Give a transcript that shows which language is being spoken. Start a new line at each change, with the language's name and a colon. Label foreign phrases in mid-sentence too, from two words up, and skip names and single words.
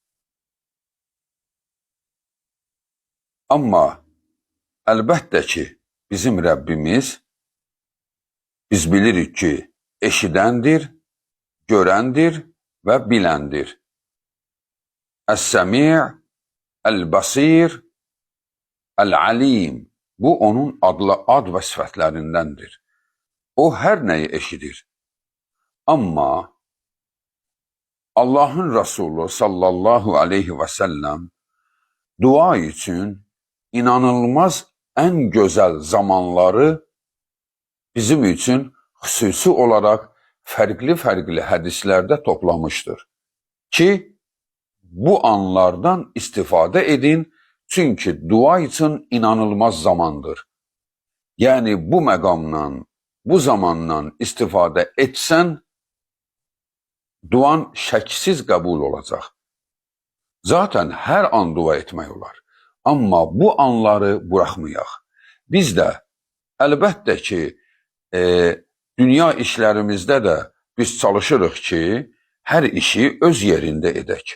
Azerbaijani: Amma əlbəttə ki, bizim Rəbbimiz, biz bilirik ki, eşidəndir, görəndir və biləndir.
Arabic: السميع، البصير، العليم.
Azerbaijani: Bu onun ad və sifətlərindəndir. O hər nəyi eşidir.
Turkish: Amma Allah'ın Resulü
Arabic: صلى الله عليه وسلم
Turkish: dua için inanılmaz en güzel zamanları bizim için xüsusi olarak
Azerbaijani: fərqli hədislərdə
Turkish: toplamıştır. Ki bu anlardan istifade edin, çünkü dua için inanılmaz zamandır.
Azerbaijani: Yani bu məqamdan, bu zamandan istifade etsən, duan şəksiz qəbul olacaq. Zaten hər an dua etmək olar. Amma bu anları buraxmayaq. Biz də əlbəttə ki, dünya işlərimizdə də biz çalışırıq ki, hər işi öz yerində edək.